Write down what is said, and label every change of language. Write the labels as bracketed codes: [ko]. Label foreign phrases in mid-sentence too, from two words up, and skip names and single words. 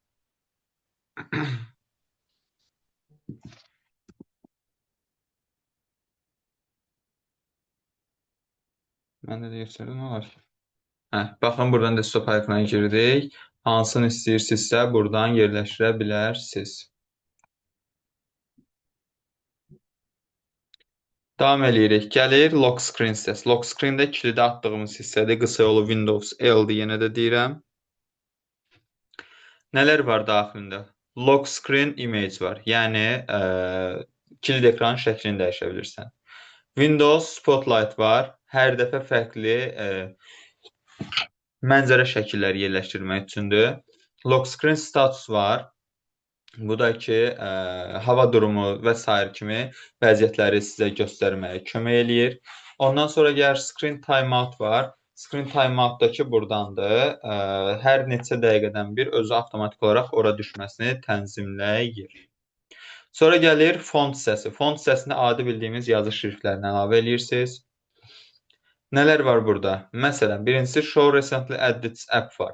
[az] Məndə də göstərdim, nə var ki? Baxın, buradan [en] desktop iconuna [az] girdik. Hansını istəyirsinizsə, buradan yerləşdirə bilərsiniz. Davam eləyirik. Gəlir [en] lock screen [az] hissəsi. [en] Lock screen-də [az] kilidi atdığımız hissədir. Qısa yolu Windows L-dir, yenə də deyirəm. Nələr var daxilində? [en] Lock screen image [az] var. Yəni, kilit ekranın şəklini dəyişə bilirsən. Windows Spotlight var. Hər dəfə fərqli mənzərə şəkilləri yerləşdirmək üçündür. [en] Lock screen status [az] var. Bu da ki, hava durumu və s. kimi vəziyyətləri sizə göstərməyə kömək eləyir. Ondan sonra gəlir [en] screen timeout [az] var. [en] Screen timeout-dakı [az] buradandır. Hər neçə dəqiqədən bir özü avtomatik olaraq ora düşməsini tənzimləyir. Sonra gəlir font hissəsi. Font hissəsində adi bildiyimiz yazı şriftlərini əlavə edirsiniz. Nələr var burada? Məsələn, birincisi [en] Show Recently Added App [az] var.